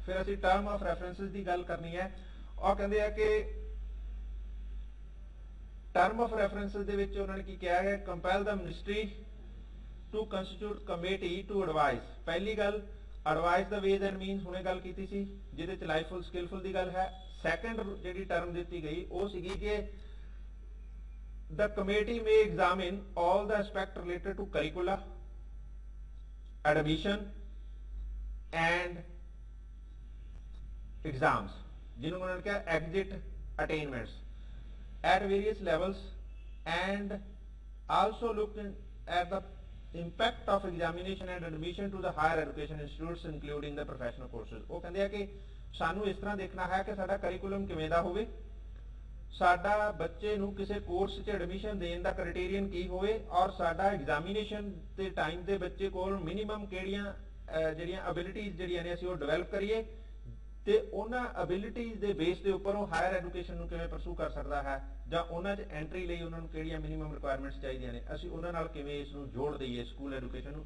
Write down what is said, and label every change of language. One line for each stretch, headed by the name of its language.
Punjabi: ਫਿਰ ਅਸੀਂ term of references ਦੀ ਗੱਲ ਕਰਨੀ ਹੈ। ਉਹ ਕਹਿੰਦੇ ਆ ਕਿ ਟਰਮ ਆਫ ਰੈਫਰੈਂਸਿਸ ਦੇ ਵਿੱਚ ਉਹਨਾਂ ਨੇ ਕੀ ਕਿਹਾ ਹੈ?
English: Compel the ministry to constitute committee to advise.
Punjabi: ਪਹਿਲੀ ਗੱਲ, advice ਦਾ ways and means ਹੁਣੇ ਗੱਲ ਕੀਤੀ ਸੀ ਜਿਹਦੇ ਚ ਲਾਈਫਫੁਲ ਸਕਿਲਫੁਲ ਦੀ ਗੱਲ ਹੈ। ਸੈਕੰਡ ਜਿਹੜੀ ਟਰਮ ਦਿੱਤੀ ਗਈ ਉਹ ਸੀਗੀ ਕਿ
English: the committee may examine all the aspects related to curricula, admission and exams,
Hindi: जिन्होंने उन्होंने क्या
English: exit attainments at various levels and also look at the impact of examination and admission to the higher education institutes including the professional courses।
Punjabi: ਉਹ ਕਹਿੰਦੇ ਆ ਕਿ ਸਾਨੂੰ ਇਸ ਤਰ੍ਹਾਂ ਦੇਖਣਾ ਹੈ ਕਿ ਸਾਡਾ ਕਰਿਕੂਲਮ ਕਿਵੇਂ ਦਾ ਹੋਵੇ, ਸਾਡਾ ਬੱਚੇ ਨੂੰ ਕਿਸੇ ਕੋਰਸ 'ਚ ਐਡਮਿਸ਼ਨ ਦੇਣ ਦਾ ਕ੍ਰਾਈਟੇਰੀਅਨ ਕੀ ਹੋਵੇ, ਔਰ ਸਾਡਾ ਐਗਜ਼ਾਮੀਨੇਸ਼ਨ ਦੇ ਟਾਈਮ ਤੇ ਬੱਚੇ ਕੋਲ ਮਿਨੀਮਮ ਕਿਹੜੀਆਂ ਜਿਹੜੀਆਂ ਐਬਿਲਿਟੀਜ਼ ਜਿਹੜੀਆਂ ਨੇ ਅਸੀਂ ਉਹ ਡਿਵੈਲਪ ਕਰੀਏ, ਤੇ ਉਹਨਾਂ ਐਬਿਲਿਟੀਜ਼ ਦੇ ਬੇਸ ਦੇ ਉੱਪਰ ਉਹ ਹਾਇਰ ਐਜੂਕੇਸ਼ਨ ਨੂੰ ਕਿਵੇਂ ਪਰਸੂ ਕਰ ਸਕਦਾ ਹੈ, ਜਾਂ ਉਹਨਾਂ 'ਚ ਐਂਟਰੀ ਲਈ ਉਹਨਾਂ ਨੂੰ ਕਿਹੜੀਆਂ ਮਿਨੀਮਮ ਰਿਕੁਆਇਰਮੈਂਟਸ ਚਾਹੀਦੀਆਂ ਨੇ, ਅਸੀਂ ਉਹਨਾਂ ਨਾਲ ਕਿਵੇਂ ਇਸ ਨੂੰ ਜੋੜ ਦਈਏ ਸਕੂਲ ਐਜੂਕੇਸ਼ਨ ਨੂੰ।